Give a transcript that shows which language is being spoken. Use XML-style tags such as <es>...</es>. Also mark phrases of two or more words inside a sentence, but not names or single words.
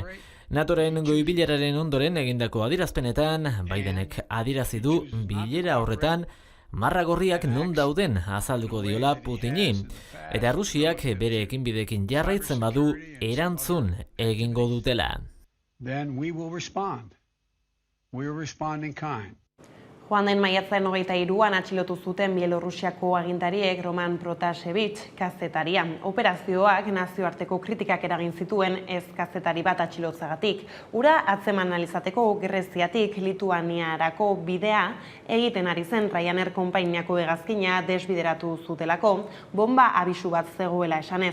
<eu>NATOren goi bileraren ondoren egindako adierazpenetan, Bidenek adierazi du bilera horretan marra gorriak non dauden azalduko diola Putini. Eta Errusiak bere ekinbidekin jarraitzen badu erantzun egingo dutela.</eu> <en>Then we will respond. We will respond in kind.</en> <eu>Joan den maiatzaren 23an atxilotu zuten Bielorrusiako agintariek Roman Protasevich kazetaria. Operazioak nazioarteko kritikak eragin zituen ez kazetari bat atxilotzagatik. Ura atzeman alizateko Greziatik Lituaniarako bidea egiten ari zen Ryanair konpainiako hegazkina desbideratu zutelako, bomba abisu bat zegoela esanez.</eu>